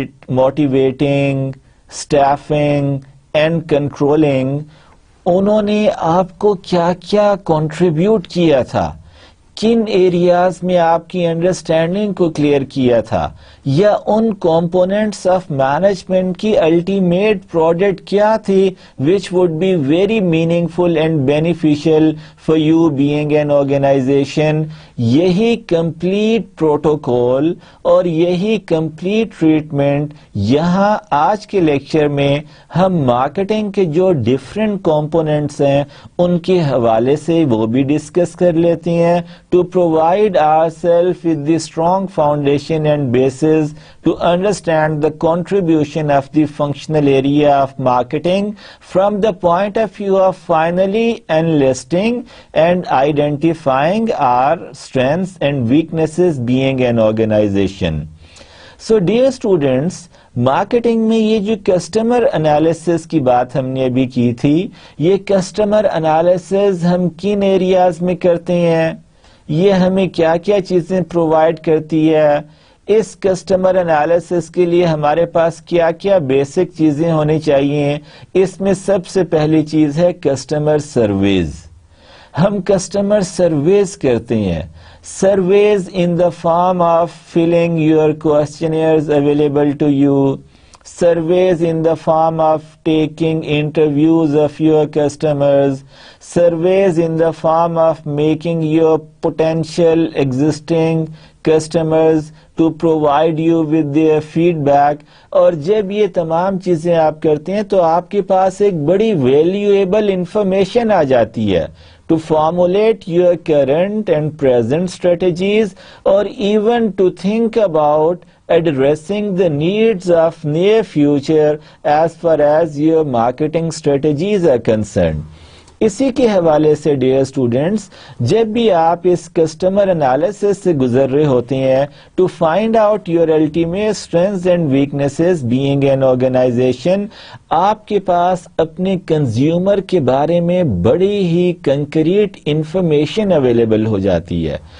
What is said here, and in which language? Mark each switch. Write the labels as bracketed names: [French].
[Urdu] Motivating, staffing and controlling, انہوں نے آپ کو کیا کیا کنٹریبیوٹ کیا تھا, کن ایریاز میں آپ کی انڈرسٹینڈنگ کو کلیئر کیا تھا, یا ان کمپوننٹس آف مینجمنٹ کی الٹیمیٹ پروڈکٹ کیا تھی [English] which would be very meaningful and beneficial for you being an organization. [Urdu] یہی کمپلیٹ پروٹوکول اور یہی کمپلیٹ ٹریٹمنٹ یہاں آج کے لیکچر میں ہم مارکیٹنگ کے جو ڈفرینٹ کمپوننٹس ہیں ان کے حوالے سے وہ بھی ڈسکس کر لیتے ہیں, [English] to provide ourselves with the strong foundation and basis to understand the contribution of the functional area of marketing from the point of view of finally enlisting and identifying our strengths and weaknesses being an organization. So dear students, [Urdu] marketing میں یہ جو customer analysis کی بات ہم نے ابھی کی تھی, یہ کسٹمر انالیسس ہم کن ایریاز میں کرتے ہیں, یہ ہمیں کیا کیا چیزیں پرووائڈ کرتی ہے, اس کسٹمر انالیسس کے لیے ہمارے پاس کیا کیا بیسک چیزیں ہونی چاہیے. اس میں سب سے پہلی چیز ہے کسٹمر سرویز. ہم کسٹمر سرویز کرتے ہیں, services [English] in the form of filling your questionnaires available to you, surveys in the form of taking interviews of your customers, surveys in the form of making your potential existing customers to provide you with their feedback. [Urdu] اور جب یہ تمام چیزیں آپ کرتے ہیں تو آپ کے پاس ایک بڑی ویلیویبل انفارمیشن آ جاتی ہے [English] to formulate your current and present strategies, or even to think about addressing the needs of near future as far as your marketing strategies are concerned. [Urdu] اسی کے حوالے سے ڈیئر اسٹوڈینٹس, جب بھی آپ اس کسٹمر انالیسس سے گزر رہے ہوتے ہیں [English] to find out your ultimate strengths and weaknesses being an organisation, [Urdu] آپ کے پاس اپنے کنزیومر کے بارے میں بڑی ہی کنکریٹ انفارمیشن اویلیبل ہو جاتی ہے.